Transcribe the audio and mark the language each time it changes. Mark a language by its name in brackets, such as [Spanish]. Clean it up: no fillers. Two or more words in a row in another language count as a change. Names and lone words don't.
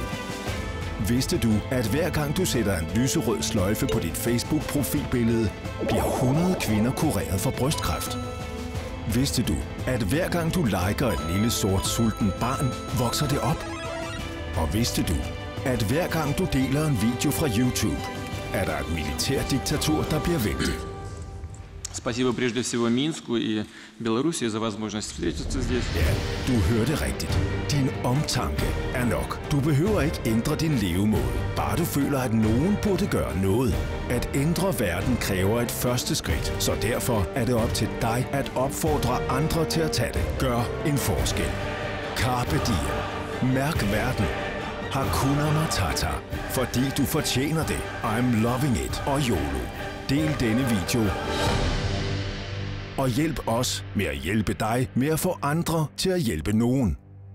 [Danish] Vidste du, at hver gang du sætter en lyserød sløjfe på dit Facebook-profilbillede, bliver 100 kvinder kureret for brystkræft? Vidste du, at hver gang du liker et lille sort sulten barn, vokser det op? Og vidste du, at hver gang du deler en video fra YouTube, er der et militærdiktatur, der bliver væltet? [Russian] Спасибо прежде всего Минску и Белоруссии за возможность встретиться здесь. [Danish] Ja, du hørte rigtigt. Din omtanke er nok. Du behøver ikke ændre din levemåde. Bare du føler, at nogen burde gøre noget. At ændre verden kræver et første skridt, så derfor er det op til dig at opfordre andre til at tage det. Gør en forskel. [Latin] Carpe diem. [Danish] Mærk verden. [Swahili] Hakuna Matata. [Danish] Fordi du fortjener det. [English] I'm loving it. [Danish] Og YOLO. Del denne video. Og hjælp os med at hjælpe dig med at få andre til at hjælpe nogen.